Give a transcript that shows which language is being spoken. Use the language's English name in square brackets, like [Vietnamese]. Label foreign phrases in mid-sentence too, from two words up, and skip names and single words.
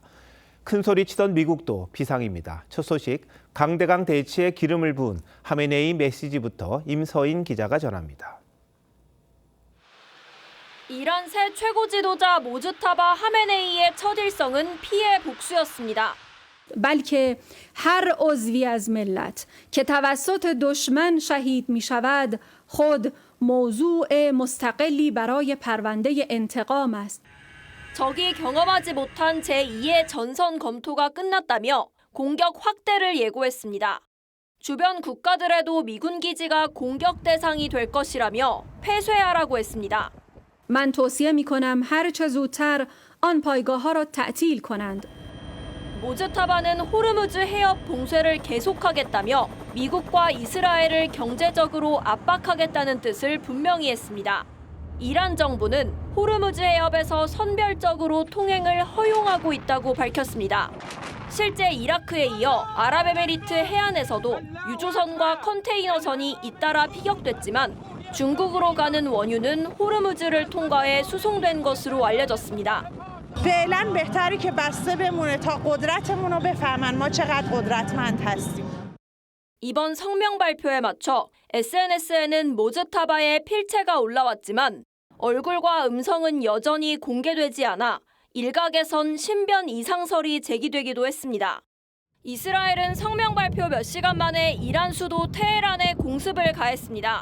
[Korean] 큰 소리 치던 미국도 비상입니다. 첫 소식, 강대강 대치에 기름을 부은 하메네이 메시지부터 임서인 기자가 전합니다. 이란 새 최고 지도자 모주타바 하메네이의 첫 일성은 피해 복수였습니다. [Persian] بلکه هر عضوی از ملت که توسط دشمن شهید می‌شود خود موضوع مستقلی برای پرونده انتقام است. [Korean] 적이 경험하지 못한 제2의 전선 검토가 끝났다며 공격 확대를 예고했습니다. 주변 국가들에도 미군 기지가 공격 대상이 될 것이라며 폐쇄하라고 했습니다. [Persian] من توصیه می‌کنم هر چه زودتر آن پایگاه‌ها را تعطیل کنند. [Korean] 모주타바는 호르무즈 해협 봉쇄를 계속하겠다며 미국과 이스라엘을 경제적으로 압박하겠다는 뜻을 분명히 했습니다. 이란 정부는 호르무즈 해협에서 선별적으로 통행을 허용하고 있다고 밝혔습니다. 실제 이라크에 이어 아랍에미리트 해안에서도 유조선과 컨테이너선이 잇따라 피격됐지만 중국으로 가는 원유는 호르무즈를 통과해 수송된 것으로 알려졌습니다. [Persian] فعلا بهتره که بسته بمونه تا قدرتمون رو بفهمن ما چقدر قدرتمند هستیم. [Korean] 이번 성명 발표에 맞춰 SNS에는 모주타바의 필체가 올라왔지만 얼굴과 음성은 여전히 공개되지 않아 일각에선 신변 이상설이 제기되기도 했습니다. 이스라엘은 성명 발표 몇 시간 만에 이란 수도 테헤란에 공습을 가했습니다.